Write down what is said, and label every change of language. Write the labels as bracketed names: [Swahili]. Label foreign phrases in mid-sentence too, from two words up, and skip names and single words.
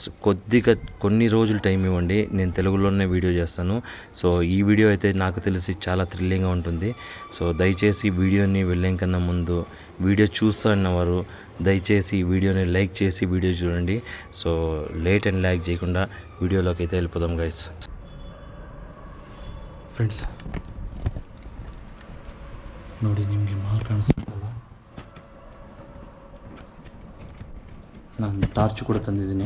[Telugu] కొన్ని రోజులు టైం ఇవ్వండి, నేను తెలుగులోనే వీడియో చేస్తాను. సో ఈ వీడియో అయితే నాకు తెలిసి చాలా థ్రిల్లింగ్గా ఉంటుంది. సో దయచేసి వీడియోని వెళ్ళే కన్నా ముందు వీడియో చూస్తున్నవారు దయచేసి ఈ వీడియోని లైక్ చేసి వీడియో చూడండి. సో [English] late and lag [Telugu] చేయకుండా వీడియోలోకి అయితే వెళ్ళిపోదాం గైస్. [Kannada] ಫ್ರೆಂಡ್ಸ್ ನೋಡಿ, ನಿಮಗೆ ಮಾಲ್ ಕಾಣಿಸ್ತಿಲ್ಲ. ನಾನು ಟಾರ್ಚ್ ಕೂಡ ತಂದಿದ್ದೀನಿ.